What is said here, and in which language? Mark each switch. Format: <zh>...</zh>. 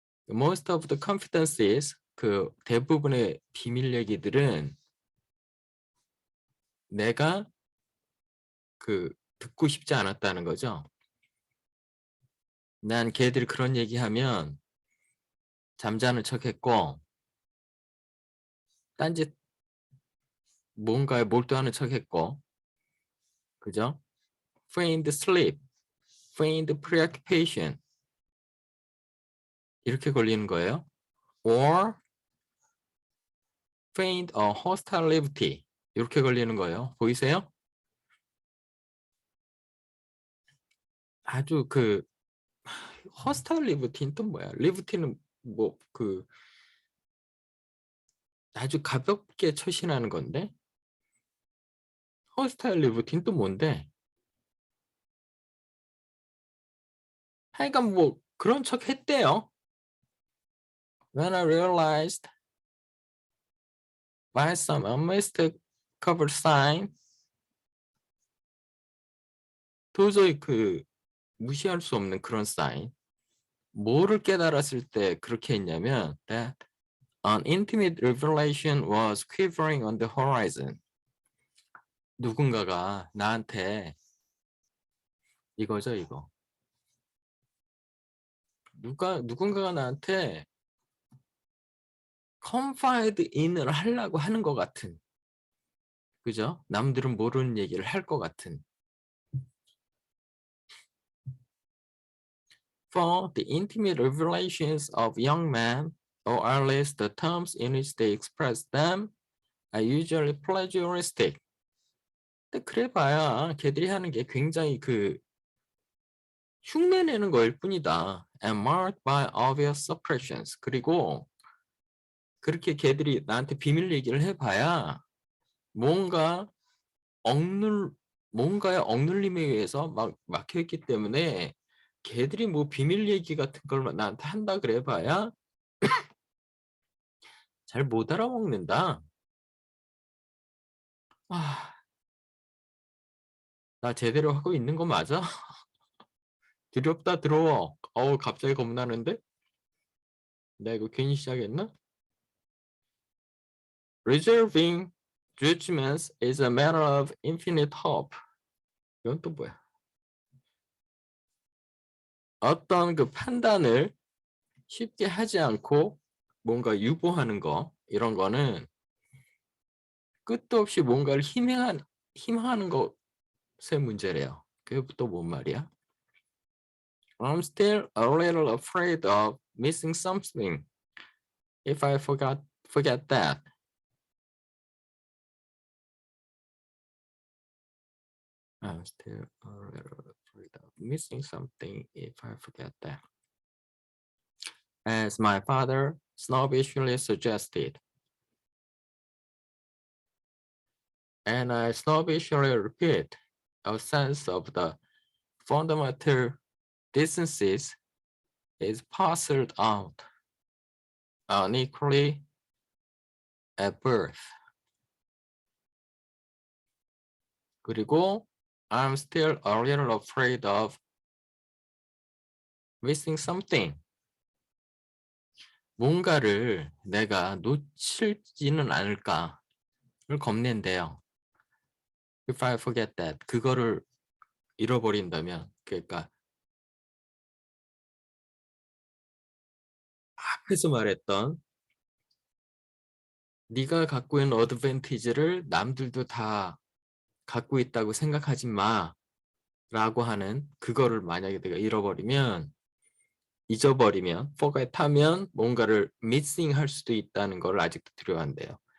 <en>Most of the confidences</en> <ko>그 대부분의 비밀 얘기들은 내가 그 듣고 싶지 않았다는 거죠. 난 걔들이 그런 얘기하면 잠자는 척했고 딴짓 뭔가에 몰두하는 척했고 그죠?</ko> <en>feigned sleep, feigned preoccupation</en> <ko>이렇게 걸리는 거예요.</ko> <en>or feigned a hostile liberty</en> <ko>이렇게 걸리는 거예요. 보이세요? 아주 그 hostile liberty는 또 뭐야? liberty는 뭐 그 아주 가볍게 처신하는 건데 hostile liberty는 또 뭔데? 하여간 뭐 그런 척 했대요.</ko> <en>When I realized by some unmistakable sign</en> <ko>도저히 그 무시할 수 없는 그런 사인 뭐를 깨달았을 때 그렇게 했냐면</ko> <en>that an intimate revelation was quivering on the horizon</en> <ko>누군가가 나한테 이거죠 이거 누군가가 나한테 confide in을 하려고 하는 것 같은 그죠? 남들은 모르는 얘기를 할 것 같은</ko> <en>For the intimate revelations of young men, or at least the terms in which they express them, are usually plagiaristic.</en> <ko>근데 그래봐야 걔들이 하는 게 굉장히 그 흉내내는 거일 뿐이다.</ko> <en>And marked by obvious suppressions.</en> <ko>그리고 그렇게 걔들이 나한테 비밀 얘기를 해봐야 뭔가 뭔가의 억눌림에 의해서 막 막혀있기 때문에 걔들이 뭐 비밀 얘기 같은 걸 나한테 한다 그래봐야 잘 못 알아먹는다. 나 제대로 하고 있는 거 맞아? 두렵다 들어워. 갑자기 겁나는데? 내가 이거 괜히 시작했나?</ko> <en>Reserving judgments is a matter of infinite hope.</en> <ko>이건 또 뭐야? 어떤 그 판단을 쉽게 하지 않고 뭔가 유보하는 거 이런 거는 끝도 없이 뭔가를 희망하는 것의 문제래요. 그게 또 뭔 말이야?</ko> <en>I'm still a little afraid of missing something if I forget that. I'm still a little afraid of missing something if I forget that. As my father snobbishly suggested. And I snobbishly repeat, a sense of the fundamental distances is parceled out unequally at birth.</en> <ko>그리고</ko> <en>I'm still a little afraid of missing something.</en> <ko>뭔가를 내가 놓칠지는 않을까를 겁낸대요.</ko> <en>If I forget that,</en> <ko>그거를 잃어버린다면, 그러니까 앞에서 말했던 네가 갖고 있는 어드밴티지를 남들도 다 갖고 있다고 생각하지 마라고 하는 그거를 만약에 내가 잊어버리면 forget 하면 뭔가를 missing 할 수도 있다는 걸 아직도 두려워한대요.</ko>